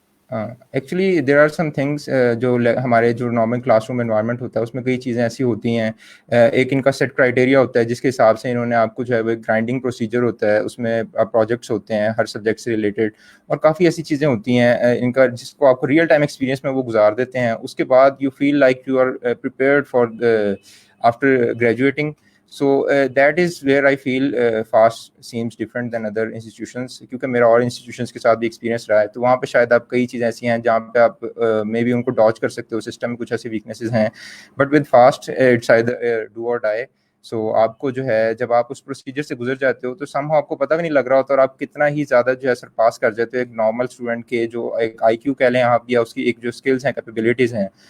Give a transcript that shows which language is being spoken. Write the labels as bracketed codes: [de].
[ur] Actually there are some things جو ہمارے جو نارمل کلاس روم انوائرمنٹ ہوتا ہے اس میں کئی چیزیں ایسی ہوتی ہیں. ایک ان کا سیٹ کرائٹیریا ہوتا ہے جس کے حساب سے انہوں نے آپ کو جو ہے وہ گرائنڈنگ پروسیجر ہوتا ہے، اس میں پروجیکٹس ہوتے ہیں ہر سبجیکٹ سے ریلیٹڈ، اور کافی ایسی چیزیں ہوتی ہیں ان کا جس کو آپ کو ریئل ٹائم ایکسپیرینس میں وہ گزار دیتے ہیں. [en] اس کے بعد you feel like you are prepared for after graduating. So that is where I feel FAST seems different than other institutions, کیونکہ میرا اور institutions کے ساتھ بھی ایکسپیرینس رہا ہے. [ur] تو وہاں پہ شاید آپ کئی چیزیں ایسی ہیں جہاں پہ آپ مے بی ان کو ڈاج کر سکتے ہو، سسٹم میں کچھ ایسی ویکنیسز ہیں. But with fast it's either do اور ڈائی. سو آپ کو جو ہے جب آپ اس پروسیجر سے گزر جاتے ہو تو سم ہاؤ آپ کو پتہ بھی نہیں لگ رہا ہوتا، اور آپ کتنا ہی زیادہ جو ہے سرپاس کر جاتے ہو ایک نارمل اسٹوڈنٹ کے جو ایک آئی کیو کہہ لیں آپ، یا اس کی ایک جو اسکلس ہیں، کیپیبلٹیز ہیں.